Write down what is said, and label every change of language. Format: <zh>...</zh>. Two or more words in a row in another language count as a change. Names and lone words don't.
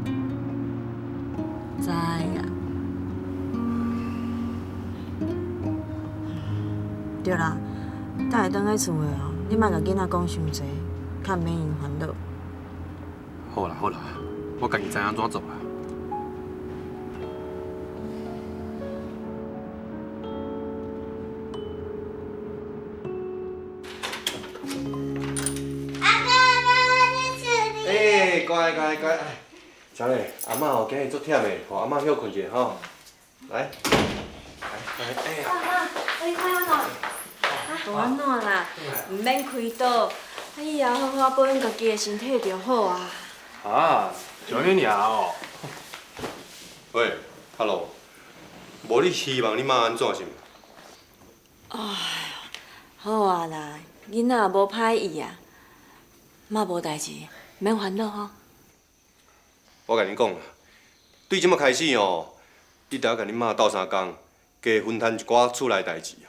<nan>知呀。对啦，等下转去厝诶哦，你莫甲囡仔讲伤济，较免因烦恼。好啦好啦，我家己知安怎做啦。乖乖乖，小磊，阿嬷哦，今日足忝的，互阿嬷休困一下吼。来，哎呀，你看喏，无安怎啦，毋免开刀，以后好好保养家己的身体就好啊。啊，就安尼尔哦。喂 ，Hello，无你希望你妈安怎是毋？哎，好啊啦，囡仔也无歹意啊，妈无代志，免烦恼吼。我甲恁讲啦，对即马开始哦，你得要甲恁妈斗相共，加分摊一寡厝内代志啊。</nan>